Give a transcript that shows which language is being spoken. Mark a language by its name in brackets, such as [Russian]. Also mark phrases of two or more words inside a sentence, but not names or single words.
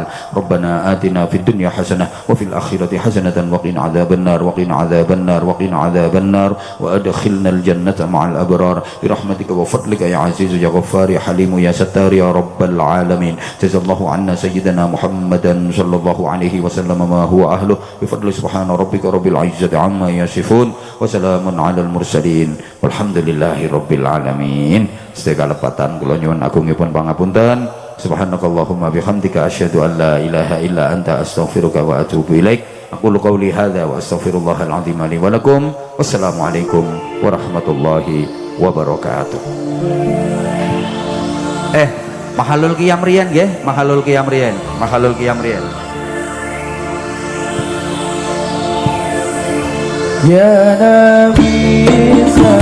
[Arabic] ربنا آتنا في الدنيا حسنة وفي الآخرة حسنة وقنا عذاب النار وقنا عذاب النار وقنا عذاب النار وأدخلنا الجنة مع الأبرار برحمتك وفضلك يا عزيز يا غفار يا حليم يا ستار يا رب العالمين. جزا الله عنا سيدنا محمدا صلى الله عليه وسلم ما هو أهله بفضل سبحان ربك رب العزة عما يصفون وسلام على المرسلين والحمد لله رب العالمين. [Javanese] Sedaya kalepatan kula nyuwun agungipun pangapunten. [Arabic] سبحانك اللهم وبحمدك أشهد أن لا إله إلا أنت أستغفرك وأتوب إليك. أقول قولي هذا وأستغفر الله العظيم لي ولكم. والسلام عليكم ورحمة الله وبركاته. محل القيام [Javanese] riyen nggih, [Arabic] محل القيام [Javanese] riyen, [Arabic] محل القيام [Javanese] riyen. [Arabic] يا نبي